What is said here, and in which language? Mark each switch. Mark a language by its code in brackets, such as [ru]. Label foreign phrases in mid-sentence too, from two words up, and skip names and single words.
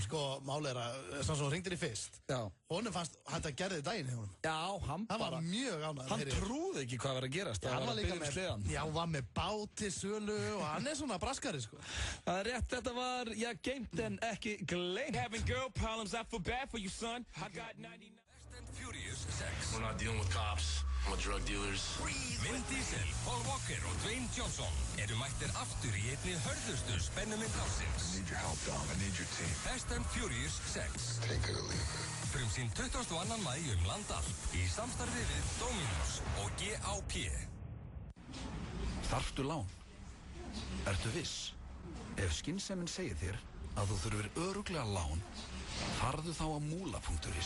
[is] Sko, máli er að, svona svo hringdir í fyrst. Já. Honum fannst, hann gerði daginn hjá honum. Já, hann var mjög ánægður. Hann trúði ekki hvað var að gerast. Hann var líka með, já, var með báti, sölu og hann er svona braskari, sko. Það er rétt, þetta var, já, geimt en ekki gleymt. [en] Having girl problems, I feel bad for you, son. I got 99. Fast and Furious 6. We're not dealing with cops. We're drug dealers. [is] Vin Diesel, Paul Walker og Dwayne Johnson eru mættir aftur í einni hörðustu spennumynd ársins. [en] I need your help, Dom. I need your team. Fast and Furious 6. Take it or leave it. [is] Frumsýnd 22. maí land allt í samstarfi við Dominos og GAP. Þarftu lán? Ertu viss? Ef skynsemin segir þér að þú þurfir örugglega lán, farðu þá á Múla.is.